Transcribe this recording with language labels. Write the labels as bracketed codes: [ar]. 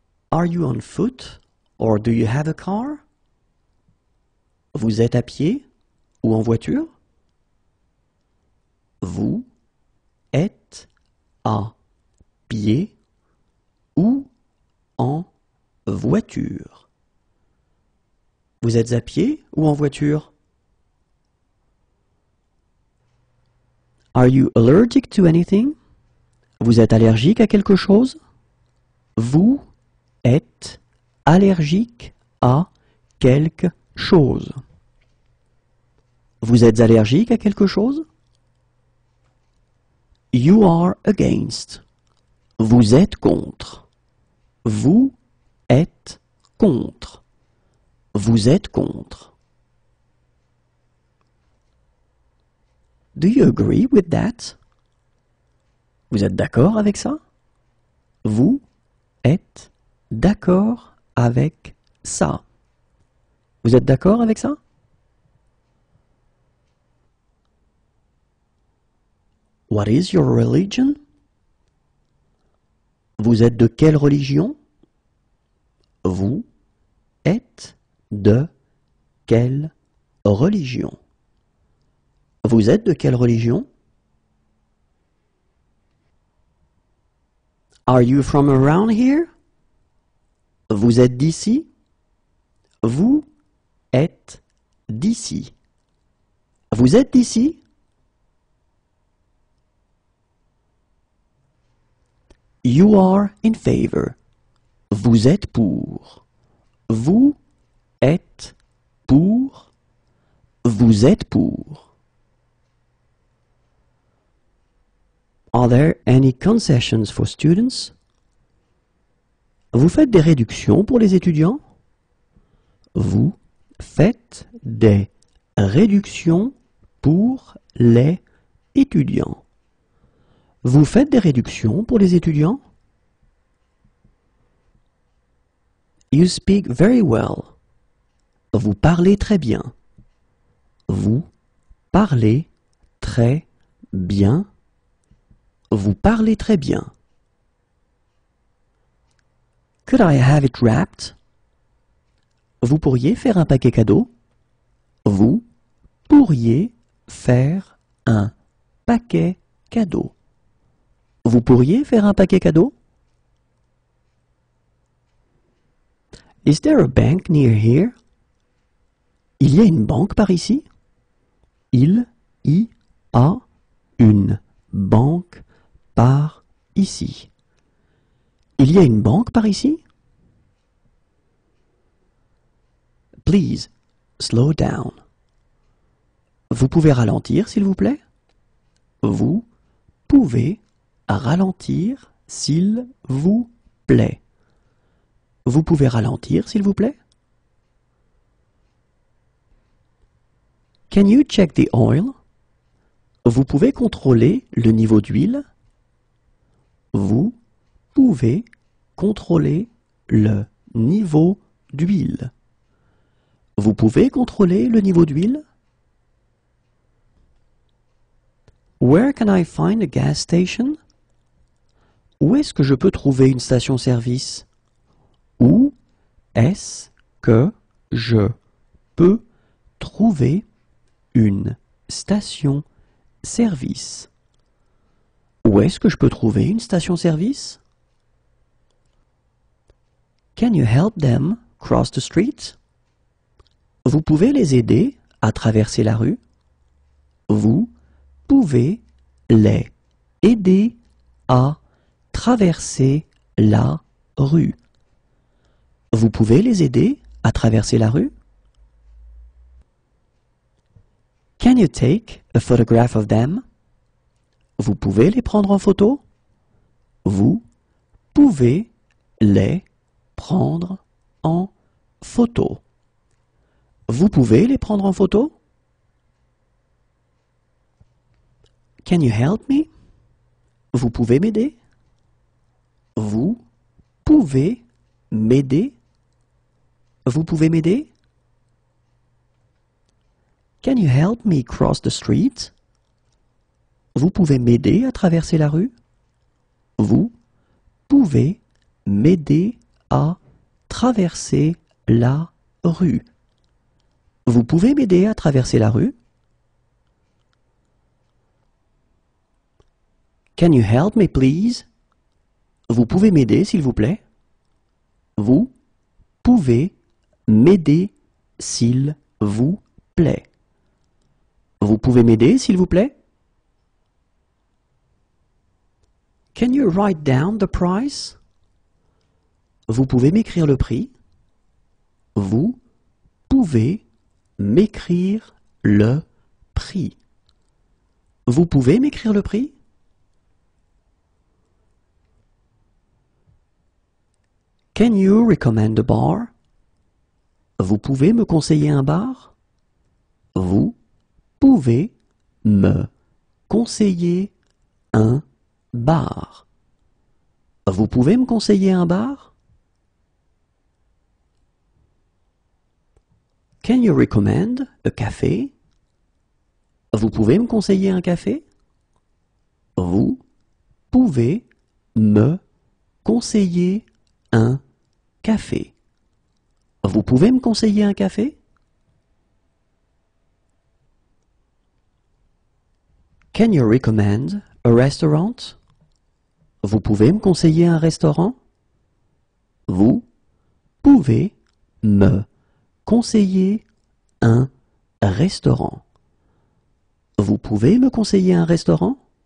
[en] Are you on foot or do you have a car? [fr] Vous êtes à pied ou en voiture? Vous êtes à pied ou en voiture? Vous êtes à pied ou en voiture? [en] Are you allergic to anything? [fr] Vous êtes allergique à quelque chose? Vous êtes allergique à quelque chose. Vous êtes allergique à quelque chose? [en] You are against. [fr] Vous êtes contre. Vous êtes contre. Vous êtes contre. [en] Do you agree with that? [fr] Vous êtes d'accord avec ça? Vous êtes d'accord avec ça? Vous êtes d'accord avec ça? [en] What is your religion? [fr] Vous êtes de quelle religion? Vous êtes de quelle religion? Vous êtes de quelle religion? [en] Are you from around here? [fr] Vous êtes d'ici? Vous êtes d'ici. Vous êtes d'ici? [en] You are in favor. [fr] Vous êtes pour. Vous êtes pour. Vous êtes pour. [en] Are there any concessions for students? [fr] Vous faites des réductions pour les étudiants? Vous faites des réductions pour les étudiants. Vous faites des réductions pour les étudiants? [en] You speak very well. [fr] Vous parlez très bien. Vous parlez très bien. Vous parlez très bien. [en] Could I have it wrapped? [fr] Vous pourriez faire un paquet cadeau? Vous pourriez faire un paquet cadeau. Vous pourriez faire un paquet cadeau? [en] Is there a bank near here? [fr] Il y a une banque par ici? Il y a une banque par ici. Il y a une banque par ici? [en] Please, slow down. [fr] Vous pouvez ralentir, s'il vous plaît? Vous pouvez ralentir, s'il vous plaît. Vous pouvez ralentir, s'il vous plaît? [en] Can you check the oil? [fr] Vous pouvez contrôler le niveau d'huile? Vous pouvez contrôler le niveau d'huile. Vous pouvez contrôler le niveau d'huile? [en] Where can I find a gas station? [fr] Où est-ce que je peux trouver une station-service? Où est-ce que je peux trouver une station-service? Où est-ce que je peux trouver une station-service? [en] Can you help them cross the street? [fr] Vous pouvez les aider à traverser la rue? Vous pouvez les aider à traverser la rue. Vous pouvez les aider à traverser la rue? [en] Can you take a photograph of them? [fr] Vous pouvez les prendre en photo? Vous pouvez les prendre en photo. Vous pouvez les prendre en photo? [en] Can you help me? [fr] Vous pouvez m'aider? Vous pouvez m'aider? Vous pouvez m'aider? [en] Can you help me cross the street? [fr] Vous pouvez m'aider à traverser la rue? Vous pouvez m'aider à traverser la rue? Vous pouvez m'aider à traverser la rue? [en] Can you help me please? [fr] Vous pouvez m'aider s'il vous plaît? Vous pouvez m'aider s'il vous plaît? Vous pouvez m'aider s'il vous plaît? [en] Can you write down the price? [fr] Vous pouvez m'écrire le prix? Vous pouvez m'écrire le prix. Vous pouvez m'écrire le prix? [en] Can you recommend a bar? [fr] Vous pouvez me conseiller un bar? Vous pouvez me conseiller un bar. Vous pouvez me conseiller un bar? [en] Can you recommend a café? [fr] Vous pouvez me conseiller un café? Vous pouvez me conseiller un café. Vous pouvez me conseiller un café? [en] Can you recommend a restaurant? [fr] Vous pouvez me conseiller un restaurant? Vous pouvez me conseiller un restaurant. Vous pouvez me conseiller un restaurant?